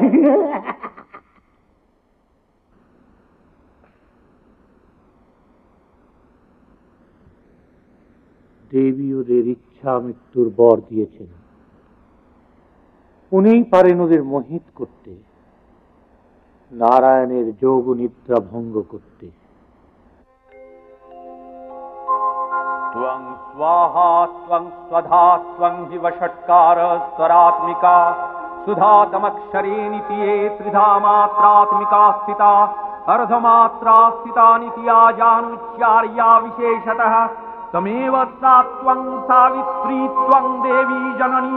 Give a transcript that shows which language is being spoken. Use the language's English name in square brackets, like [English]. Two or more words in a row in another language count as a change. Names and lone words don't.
[Bangla] দেবী ওদের ইচ্ছা মৃত্যুর বর দিয়েছেন। উনিই পারেন ওদের মোহিত করতে, নারায়ণের যোগ নিদ্রা ভঙ্গ করতে। [Sanskrit] त्वं स्वाहा त्वं स्वधा त्वं हि वषट्कार स्वरात्मिका सुधातमक्षरे नितिये त्रिधा मात्रात्मिका स्थिता अर्धमात्रा स्थिता नित्या जानुच्चार्या विशेषतः तमेव सा त्वं सावित्री त्वं देवी जननी